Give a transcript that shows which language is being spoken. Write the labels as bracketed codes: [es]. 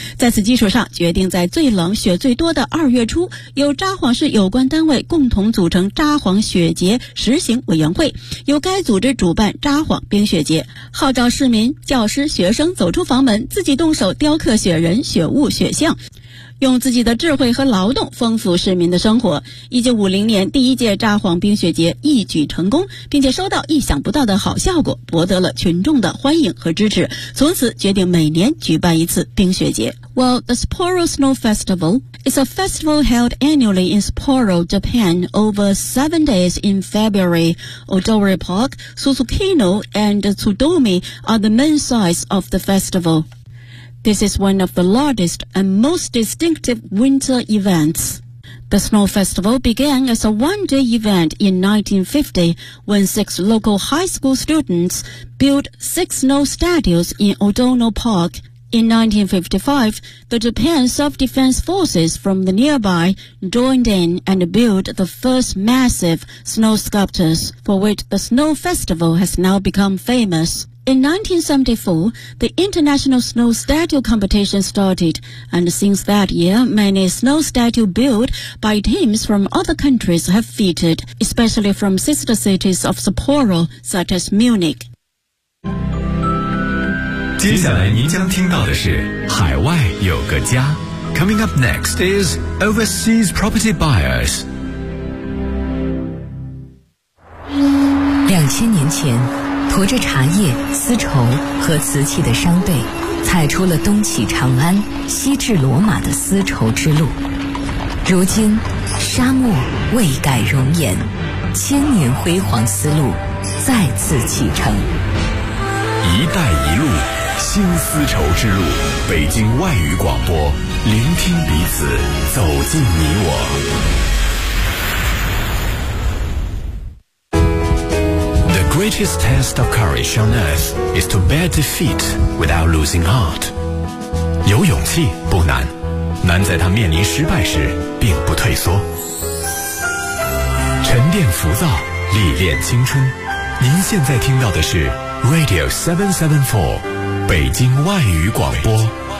[zh] 在此基础上，决定在最冷雪最多的二月初，由札幌市有关单位共同组成札幌雪节实行委员会，由该组织主办札幌冰雪节，号召市民、教师、学生走出房门，自己动手雕刻雪人、雪物、雪象，用自己的智慧和劳动丰富市民的生活。 1950年第一届札幌冰雪节一举成功，并且收到意想不到的好效果，博得了群众的欢迎和支持，从此决定每年举办一次冰雪节。 [en] Well, the Sapporo Snow Festival is a festival held annually in Sapporo, Japan over 7 days in February. Odori Park, Susukino and Tsudomi are the main sites of the festivalThis is one of the largest and most distinctive winter events. The Snow Festival began as a one-day event in 1950 when 6 local high school students built 6 snow statues in Odono Park. In 1955, the Japan Self-Defense Forces from the nearby joined in and built the first massive snow sculptures, for which the Snow Festival has now become famous. In 1974, the International Snow Statue Competition started, and since that year, many snow statues built by teams from other countries have featured, especially from sister cities of Sapporo, such as Munich. [zh] 接下来您将听到的是海外有个家。 [en] Coming up next is Overseas Property Buyers. [zh] 2000年前，驮着茶叶、丝绸和瓷器的商队，踩出了东起长安、西至罗马的丝绸之路。如今，沙漠未改容颜，千年辉煌丝路再次启程。一带一路，新丝绸之路，北京外语广播，聆听彼此，走进你我。 [en] The greatest test of courage on earth is to bear defeat without losing heart. [zh] 有勇气不难，难在他面临失败时并不退缩。沉淀浮躁，历练青春。您现在听到的是 Radio 774，北京外语广播。